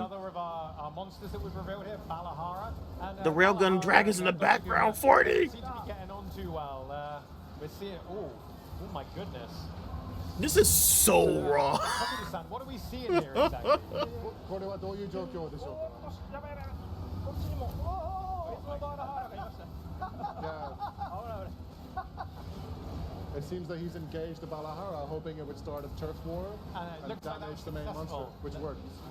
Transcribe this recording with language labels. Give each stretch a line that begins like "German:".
English: Another of our monsters that we've revealed here, Balahara. And, The railgun Balahara, dragons in the background, 40. Seem to be getting on too well. We're seeing. Oh my goodness. This is so raw. Takuri-san, what are we seeing here exactly?
Japanese: これはどういう状況でしょうか？やばいやばいやばい。こっちにも別のバーラハーラがいました。
English: Yeah.
Japanese: ほらほら。
English: It seems that he's engaged the Balahara, hoping it would start a turf war and looks like damage that's the main monster, successful. which worked.